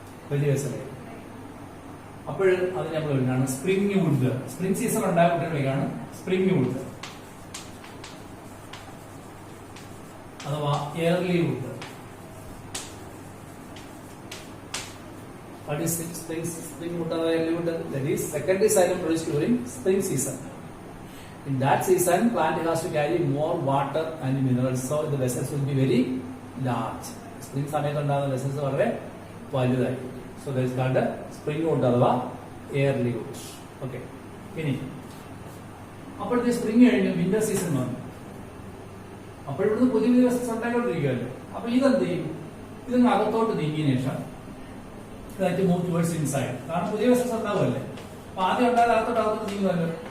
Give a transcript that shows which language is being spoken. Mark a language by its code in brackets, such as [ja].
[ml] വലിയ വെസലായി. അപ്പോഴും അത് നമ്മൾ വിളിക്കാണ് സ്പ്രിംഗ് വുഡ്. സ്പ്രിംഗ് സീസൺ ഉണ്ടായ കുട്ടികളാണ് സ്പ്രിംഗ് വുഡ് അഥവാ early would. [en] What is spring wood or early wood? That is secondary xylem produced during spring season. In that season, plant has to carry more water and minerals, so the vessels will be very large. [ml] Spring സമയത്ത് ഉണ്ടാകുന്ന vessels വളരെ വലുതായി. [en] So that is called spring wood അഥവാ early wood. Okay. [ml] ഇനി അപ്പോഴത്തെ spring കഴിഞ്ഞ് winter season വന്നു. അപ്പോഴിവിടുന്ന് പുതിയ പുതിയ വെസൽസ് ഉണ്ടായിക്കൊണ്ടിരിക്കുകയല്ലോ. അപ്പൊ ഇതെന്ത് ചെയ്യും? ഇതൊന്ന് അകത്തോട്ട് നീങ്ങിയതിനു ശേഷം [en] Move towards inside. [ml] കാരണം പുതിയ വെസൽസ് ഉണ്ടാവുമല്ലേ. അപ്പൊ ആദ്യം ഉണ്ടായത് അകത്തോട്ട് നീങ്ങുമല്ലോ.